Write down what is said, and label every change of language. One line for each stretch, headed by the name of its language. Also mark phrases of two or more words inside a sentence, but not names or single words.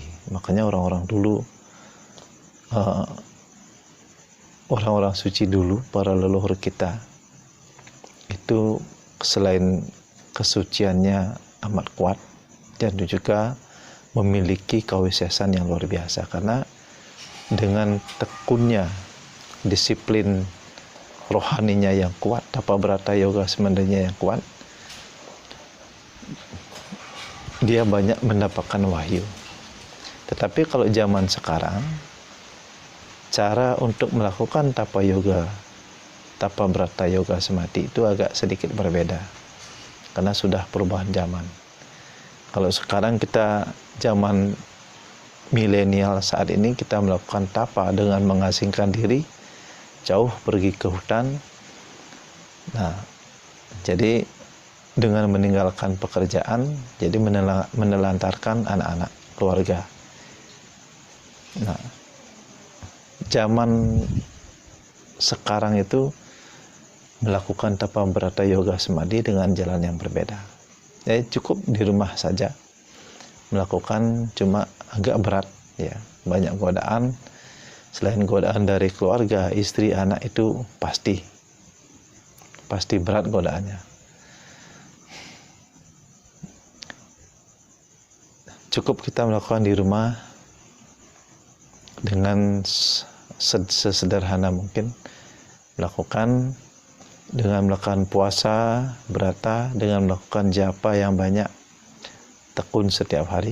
Indonesian: Makanya orang-orang dulu, orang-orang suci dulu, para leluhur kita, itu selain kesuciannya amat kuat, dan juga memiliki kawisesan yang luar biasa, karena dengan tekunnya disiplin rohaninya yang kuat, tapa brata yoga semandanya yang kuat, dia banyak mendapatkan wahyu. Tetapi kalau zaman sekarang, cara untuk melakukan tapa yoga, tapa brata yoga samadhi itu agak sedikit berbeda, karena sudah perubahan zaman. Kalau sekarang kita zaman milenial saat ini, kita melakukan tapa dengan mengasingkan diri, jauh pergi ke hutan. Nah, jadi dengan meninggalkan pekerjaan, jadi menelantarkan anak-anak, keluarga. Nah, zaman sekarang itu melakukan tapa brata yoga samadhi dengan jalan yang berbeda. Jadi cukup di rumah saja melakukan, cuma agak berat ya, banyak godaan. Selain godaan dari keluarga, istri, anak, itu pasti berat godaannya. Cukup kita melakukan di rumah dengan sesederhana mungkin, melakukan dengan melakukan puasa, brata, dengan melakukan japa yang banyak, tekun setiap hari.